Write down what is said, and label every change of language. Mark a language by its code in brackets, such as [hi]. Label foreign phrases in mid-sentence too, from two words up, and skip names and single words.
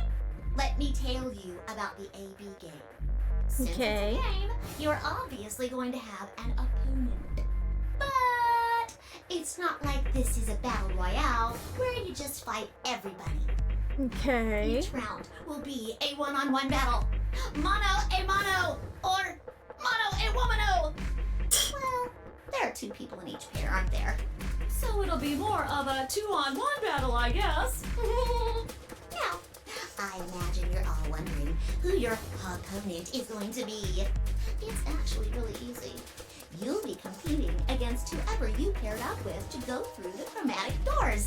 [en] Let me tell you about the AB game. Since Okay. it's a game, you're obviously going to have an opponent. But it's not like this is a battle royale where you just fight everybody. Okay. Each round will be a one-on-one battle. Mono a mono, or mono a womano. Well, there are 2 people in each pair, aren't there? So it'll be more of a 2-on-1 battle, I guess. Now, I imagine you're all wondering who your opponent is going to be. It's actually really easy. You'll be competing against whoever you paired up with to go through the chromatic doors.